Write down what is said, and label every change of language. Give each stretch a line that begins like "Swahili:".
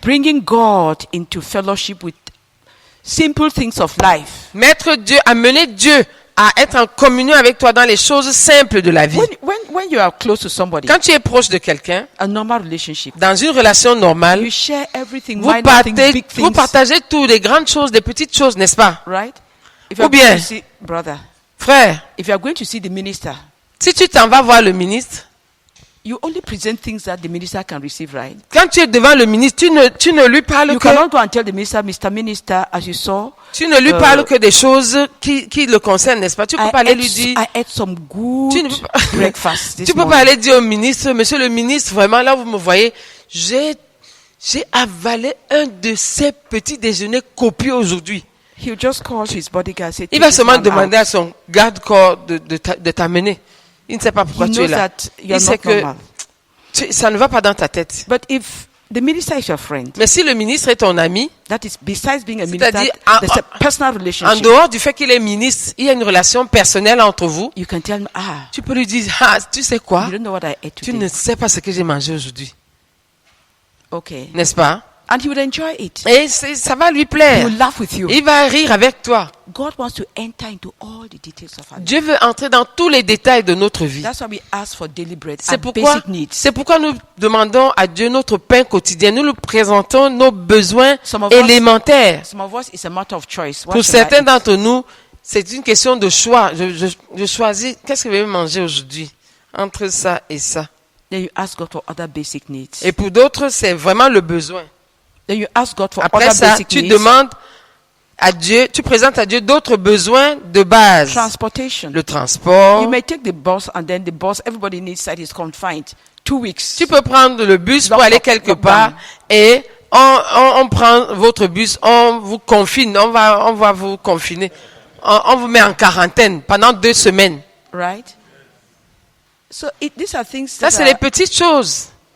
English: Bringing God into fellowship with simple things of life.
French: Amener Dieu à être en communion avec toi dans les choses simples de la vie.
English: When you are close to somebody,
French: quand tu es proche de quelqu'un,
English: a normal relationship,
French: dans une relation normale,
English: you share everything,
French: vous partagez tout, des grandes choses, des petites choses, n'est-ce pas?
English: Right?
French: Ou bien,
English: brother,
French: frère,
English: if you are going to see the minister,
French: si tu t'en vas voir le ministre,
English: you only present things that the minister can receive, right?
French: Quand tu es devant le ministre, tu ne lui parles
English: you cannot go and tell the minister, Mr. Minister, as you saw.
French: Tu ne lui parles que des choses qui le concernent, n'est-ce pas? Tu peux pas aller lui dire.
English: I ate some good breakfast.
French: Tu peux pas aller dire au ministre, Monsieur le ministre, vraiment là vous me voyez, j'ai avalé un de ces petits déjeuners copieux aujourd'hui.
English: He'll just call his bodyguard. Say,
French: il va seulement demander à son garde-corps de t'amener. Il ne sait pas pourquoi tu es là. Il sait que ça ne va pas dans ta tête.
English: But if the minister is your friend,
French: mais si le ministre est ton ami,
English: that is besides being a minister, there's a personal relationship.
French: En dehors du fait qu'il est ministre, il y a une relation personnelle entre vous.
English: You can tell him,
French: tu peux lui dire, tu sais quoi?
English: You don't know what I ate today.
French: Tu ne sais pas ce que j'ai mangé aujourd'hui.
English: Okay.
French: N'est-ce pas?
English: And he would enjoy it.
French: Et ça va lui plaire.
English: He will laugh with you.
French: Il va rire avec toi.
English: God wants to enter into all the details of our life.
French: Dieu veut entrer dans tous les détails de notre vie.
English: That's why we ask for daily bread
French: C'est
English: and basic needs.
French: C'est pourquoi nous demandons à Dieu notre pain quotidien. Nous lui présentons nos besoins élémentaires. Some of us, it's a matter of choice. Pour certains d'entre nous, c'est une question de choix. Je choisis, qu'est-ce que je vais manger aujourd'hui? Entre ça et ça.
English: Then you ask God for other basic needs.
French: Et pour d'autres, c'est vraiment le besoin.
English: Then you ask God for
French: Après
English: other
French: ça,
English: basic
French: tu
English: needs.
French: demandes à Dieu, tu présentes à Dieu d'autres besoins de base.
English: Transportation.
French: Le transport.
English: You may take the bus and then the bus, everybody needs that is confined. 2 weeks.
French: Tu peux prendre le bus pour aller quelque part et on prend votre bus, on vous confine, on va vous confiner. On vous met en quarantaine pendant 2 semaines.
English: Right? So these are things
French: Ça, c'est les petites choses.